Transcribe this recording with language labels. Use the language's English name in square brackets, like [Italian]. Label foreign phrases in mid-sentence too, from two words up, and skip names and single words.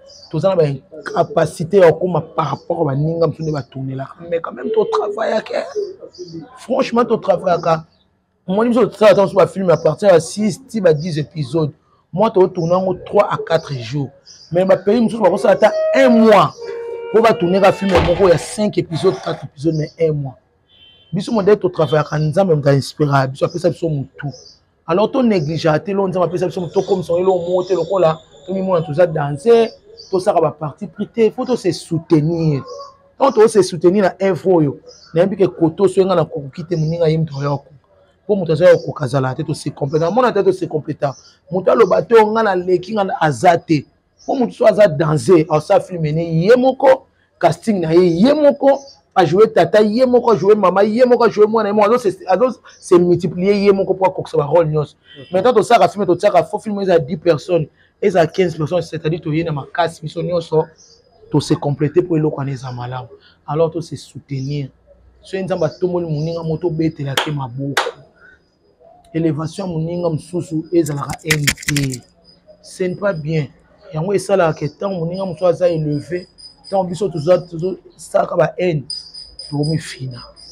[Lingala] Toza na baincapacité ya kokóma [French] par rapport à [Lingala] baninga mosusu nde batournelaka. [French] Mais quand même, [Lingala] totravaillaka. Franchement, totravaillaka. Omoni biso tosala ata mosusu bafilme [French] à partir [Lingala] ya six ti ba dix épisodes. Moi, totourne yango [French] trois à quatre jours. [Lingala] Mais bapays mosusu bakosala ata [French] un mois. [Lingala] Po batourne ka filme moko ya [French] cinq épisodes, quatre épisodes, mais un mois. [Lingala] Biso modèle totravaillaka, Nzambe moto ainspiraka biso, apesa biso motu. Alors tonéglige te, lo Nzambe apesa biso motu, tokomisa ye lo moko te, lokola tomimona toza danser, tosaka baparti pris te, faut tose soutenir. Quand tose soutenir na œuvre oyo, nayebi ke koto so nga na kokoki te, moninga ye moto oya kokoka. Po moto aza ya kokoka azala te, tose complète. Namona te, tose complète. Moto aloba te, nga na leki, nga na aza te. Po moto so aza danser, asala filme ne ye moko, casting na ye ye moko, [French] a joué [Lingala] tata ye moko, [French] a joué [Lingala] mama ye moko, [French] a joué [Lingala] mwana ye moko, azo se, azo se multiplier ye moko po akokisa ba rôle nyonso. Ok. Maintenant tosaka filme, totiaka [French] faux filme, [Lingala] eza [French] dix personnes, [Lingala] eza [French] quinze personnes, [Lingala] c'est-à-dire toye na makasi biso nyonso, tose compléter po eloko wana eza malamu. Alors tose soutenir. Soki Nzambe atomboli moninga mo, tobetela te maboko. Élévation ya moninga mosusu ezalaka haine te. [French] Ce n'est pas bien. [Lingala] Yango esalaka ke ntango moninga mosusu aza élevé, ntango biso toza, tozosalaka ba haine, tokomifina.